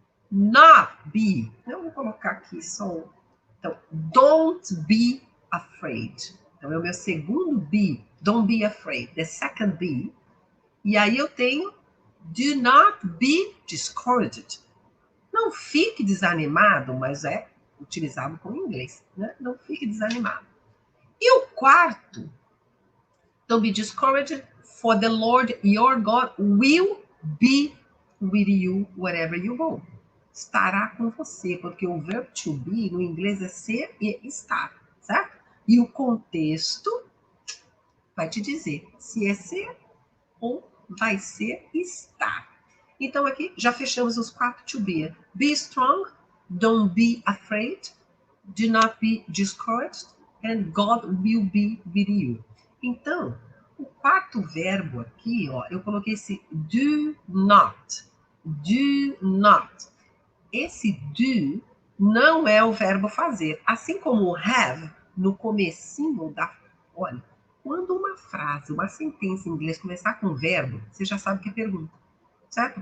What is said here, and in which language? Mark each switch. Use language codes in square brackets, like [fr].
[en] Not be. [pt] Eu vou colocar aqui só. Então, [en] don't be afraid. [pt] Então, é o meu segundo be. [en] Don't be afraid. The second be. [pt] E aí eu tenho [en] do not be discouraged. [pt] Não fique desanimado, mas é utilizado com inglês, né? Não fique desanimado. [en] E o quarto, don't be discouraged, for the Lord your God will be with you wherever you go. [pt] Estará com você, porque o verbo to be no inglês é ser e estar, certo? E o contexto vai te dizer se é ser ou vai ser estar. Então aqui já fechamos os 4 to be. [en] Be strong, don't be afraid, do not be discouraged, and God will be with you. [pt] Então, o quarto verbo aqui, ó, eu coloquei esse do not. [en] Do not. [pt] Esse do não é o verbo fazer. Assim como o have, no comecinho da... Olha, quando uma frase, uma sentença em inglês começar com verbo, você já sabe que é pergunta. certo?